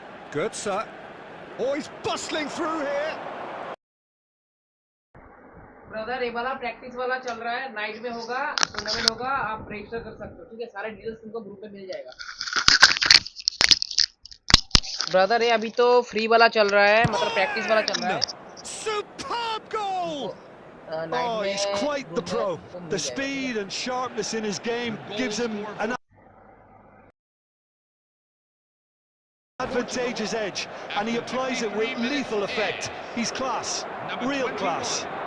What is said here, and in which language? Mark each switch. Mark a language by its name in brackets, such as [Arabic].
[English] Götze. Oh, he's bustling through here. [Hindi] Brother ये वाला practice वाला चल रहा है, नाइट में होगा, टूर्नामेंट होगा, आप रजिस्टर कर सकते हो, ठीक है? सारे डिटेल्स तुमको ग्रुप में मिल जाएगा। ब्रदर ये अभी तो फ्री वाला चल रहा है, मतलब प्रैक्टिस वाला चल रहा है। [English] Superb goal! Oh, he's quite the pro. The speed and sharpness in his game gives him an advantageous edge, and he applies it with lethal effect. He's class, real class.